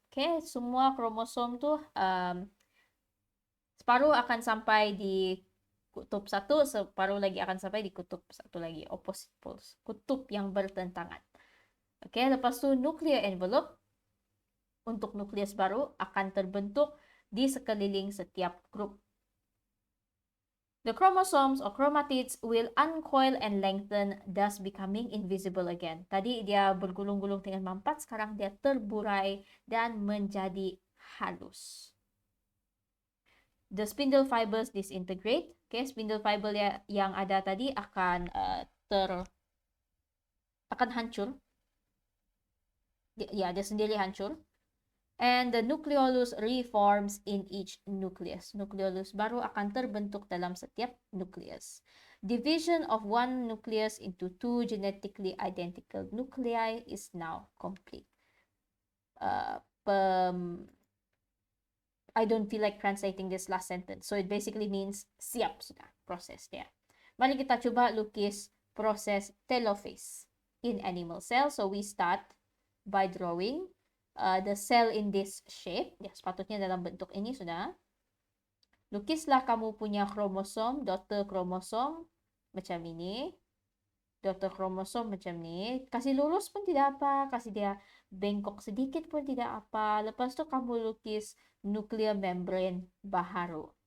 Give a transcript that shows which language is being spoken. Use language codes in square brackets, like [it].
[ms] Okay, semua kromosom tu separuh akan sampai di kutub satu, separuh lagi akan sampai di kutub satu lagi, [en] opposite poles, [ms] kutub yang bertentangan. Okay, lepas tu nuclear envelope untuk nukleus baru akan terbentuk di sekeliling setiap grup. [en] The chromosomes or chromatids will uncoil and lengthen, thus becoming invisible again. [ms] Tadi dia bergulung-gulung dengan mampat, sekarang dia terburai dan menjadi halus. [en] The spindle fibers disintegrate. [ms] Okay, spindle fiber yang ada tadi akan hancur. Ya, dia sendiri hancur. [en] And the nucleolus reforms in each nucleus. [ms] Nucleolus baru akan terbentuk dalam setiap nucleus. [en] Division of one nucleus into two genetically identical nuclei is now complete. I don't feel like translating this last sentence. So it basically means [ms] siap sudah proses dia. Mari kita cuba lukis proses telophase [en] in animal cell. So we start by drawing the cell in this shape. [ms] Ya, sepatutnya dalam bentuk ini sudah. Lukislah kamu punya kromosom, daughter kromosom. macam ini. Daughter chromosome macam ni. Kasih lurus pun tidak apa. Kasih dia bengkok sedikit pun tidak apa. Lepas tu kamu lukis nuclear membrane baharu.